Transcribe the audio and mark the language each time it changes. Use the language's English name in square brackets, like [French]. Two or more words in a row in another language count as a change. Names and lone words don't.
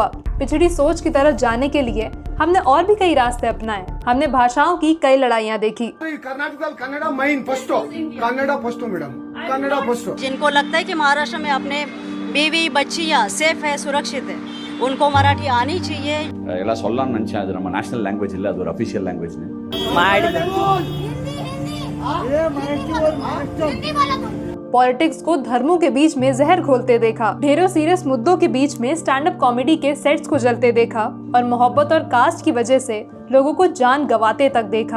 [Hindi] पिछड़ी सोच की तरफ जाने के लिए हमने और भी कई रास्ते अपनाए। हमने भाषाओं की कई लड़ाइयाँ देखी। कर्नाटक कन्नड़ा मेन फर्स्ट कन्नड़ा [English] first madam [Hindi] कन्नड़ा फर्स्ट। जिनको लगता है कि महाराष्ट्र में अपने बीवी बच्चियाँ सेफ है, सुरक्षित है, उनको मराठी आनी चाहिए। [Tamil] ಎಲ್ಲ சொல்லலாம்னு நினைச்சேன். அது நம்ம [English] national language [Tamil] இல்ல, அது ஒரு [English] official language. [Hindi] पॉलिटिक्स को धर्मों के बीच में जहर घोलते देखा, ढेरों सीरियस मुद्दों के बीच में [English] stand up comedy [Hindi] के सेट्स को जलते देखा और मोहब्बत और कास्ट की वजह से लोगों को जान गंवाते तक देखा।